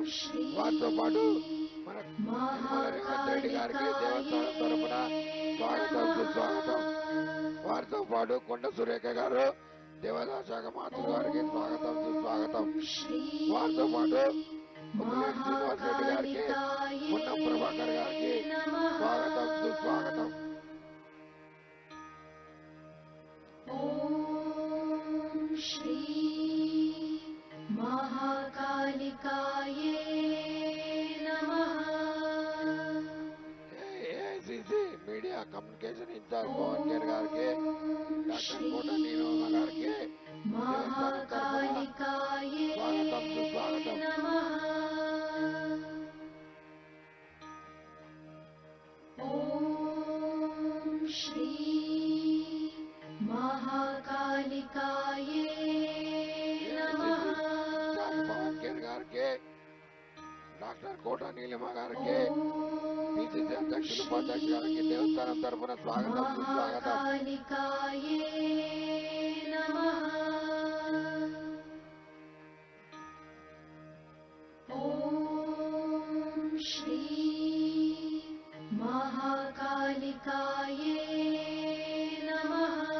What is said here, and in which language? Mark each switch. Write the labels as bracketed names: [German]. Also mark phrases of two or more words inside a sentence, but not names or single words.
[Telugu] వారితో పాటు మన యనమల రేవంత్ రెడ్డి గారికి దేవస్థానం తరఫున స్వాగతం సుస్వాగతం. వారితో పాటు కొండ సురేఖ గారు దేవాదాయ శాఖ మంత్రి గారికి స్వాగతం సుస్వాగతం. వారితో పాటు శ్రీనివాస్ రెడ్డి గారికి పొన్నం ప్రభాకర్ గారికి స్వాగతం సుస్వాగతం. [Sanskrit] श्री महाकालिकाये नमः। [Telugu] ఏఐసిసి [English] media communication in-charge [Telugu] పవన్ కేర్ గారికి డాక్టర్ కోట నీలమ్మ గారికి [Sanskrit] महाकालिकाये [Telugu] స్వాగతం సుస్వాగతం. [Sanskrit] नमः। श्री महाकालिकाये नमः। [Telugu] పవన్ కేర్ గారికి డాక్టర్ కోట నీలమ్మ గారికి పిసిసి అధ్యక్షులు ఉపాధ్యక్షులు గారికి దేవస్థానం తరఫున స్వాగతం సుస్వాగతం. [Sanskrit] महाकालिकाये नमः। श्री महाकालिकाये नमः।